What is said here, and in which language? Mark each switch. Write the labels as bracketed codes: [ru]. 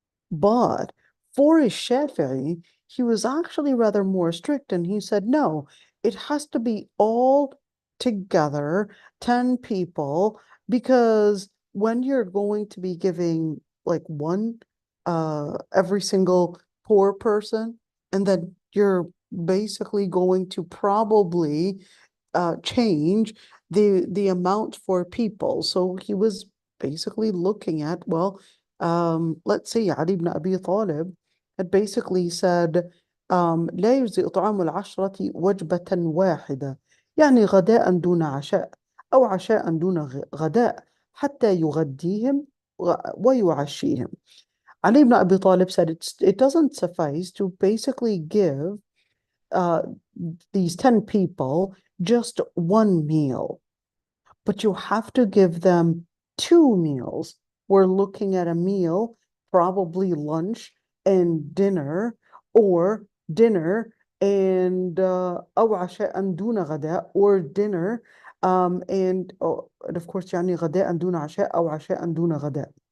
[en] But for his Shafi'i, he was actually rather more strict, and he said, no, it has to be all together, 10 people, because when you're going to be giving like one every single poor person, and then you're basically going to probably change the amount for people. So he was basically looking at, well, let's say Ali ibn Abi Talib had basically said, [ar] لا يجزئ طعام العشرة وجبة واحدة، يعني غداء دون عشاء أو عشاء دون غداء حتى يغديهم ويعشيهم. [en] Ali ibn Abi Talib said it doesn't suffice to basically give uh, these 10 people just one meal, but you have to give them two meals. We're looking at a meal, probably lunch and dinner, or dinner and [ar] أو عشاء دون غداء, [en] or dinner and of course [ar] يعني غداء دون عشاء أو عشاء دون غداء.